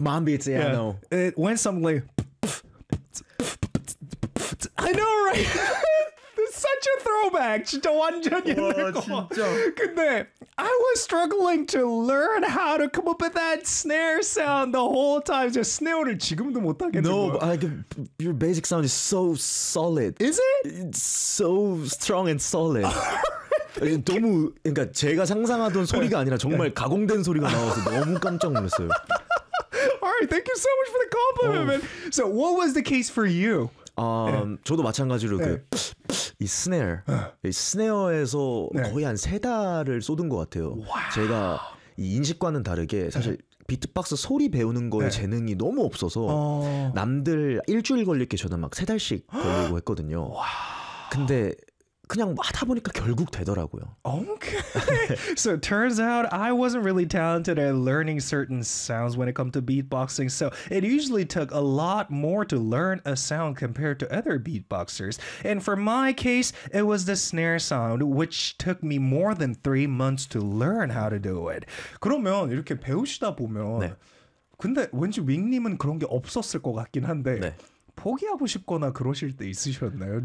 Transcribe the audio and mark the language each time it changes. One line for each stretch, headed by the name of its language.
English: Mom Beats, yeah, I know. It went something like... I know, right? Such a throwback!
Korean: 진짜 완전 옛날 거. 근데
English: I was struggling to learn how to come up with that snare sound the whole time.
Korean: 저 스네어를 지금도 못 하겠는 거야.
English: No, your basic sound is so solid. Is it? It's so strong and solid.
Korean: 너무 그러니까 제가 상상하던 소리가 아니라 정말 가공된 소리가 나와서 너무 깜짝 놀랐어요.
English: Alright, thank you so much for the compliment, man. So, what was the case for you?
Korean: 저도 마찬가지로 그 이 스네어, 이 스네어에서 거의 한 세 달을 쏟은 것 같아요. 제가 이 인식과는 다르게 사실 비트박스 소리 배우는 거에 재능이 너무 없어서 남들 일주일 걸릴게 저는 막 세 달씩 걸리고 했거든요. 근데 그냥 하다 보니까 결국 되더라고요.
English: Okay. So turns out I wasn't really talented at learning certain sounds when it comes to beatboxing. So it usually took a lot more to learn a sound compared to other beatboxers. And for my case, it was the snare sound, which took me more than 3 months to learn how to do it.
Korean: 그러면 이렇게 배우시다 보면 네. 근데 왠지 윙님은 그런 게 없었을 것 같긴 한데 네. 포기하고 싶거나 그러실 때 있으셨나요?